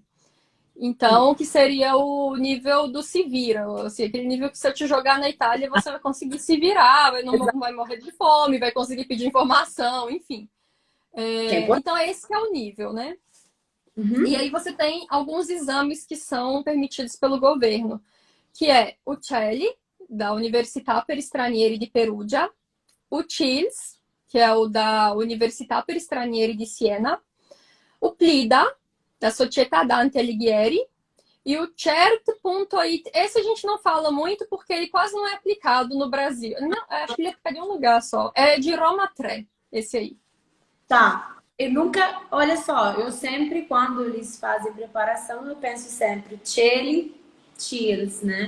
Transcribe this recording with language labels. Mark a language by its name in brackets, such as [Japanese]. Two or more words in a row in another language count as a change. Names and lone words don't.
[Portuguese] Então, que seria o nível do se vira, assim, aquele nível que se eu te jogar na Itália, você vai conseguir se virar, não vai morrer de fome, vai conseguir pedir informação, enfim. Que é importante. Então, esse que é o nível, né? E Uhum. aí você tem alguns exames que são permitidos pelo governo, que é o CELI, da Università per Stranieri di Perugia, o CILS, que é o da Università per Stranieri di Siena, o PLIDA, da Società Dante Alighieri, e o CERT.it, esse a gente não fala muito porque ele quase não é aplicado no Brasil. Não, acho que ele é aplicado em um lugar só. É de Roma 3, esse aí. Tá. Eu nunca, olha só, eu sempre, quando eles fazem preparação, eu penso sempre chili, cheers, né?